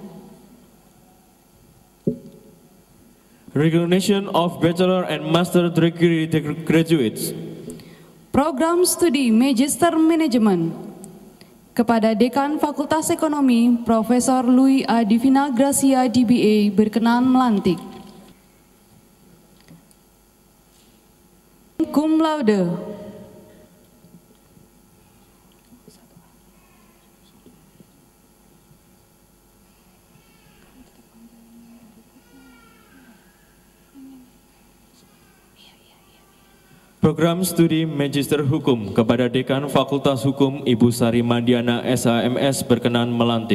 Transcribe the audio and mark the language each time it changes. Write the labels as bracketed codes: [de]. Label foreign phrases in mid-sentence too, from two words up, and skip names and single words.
[en] Recognition of Bachelor and Master Degree Graduates. [id] Program Studi Magister Manajemen. Kepada Dekan Fakultas Ekonomi Profesor Louis A. Divina Gracia DBA berkenan melantik. [la] Cum laude. [id] Program Studi Magister Hukum kepada Dekan Fakultas Hukum Ibu Sari Mandiana SHMS berkenan melantik.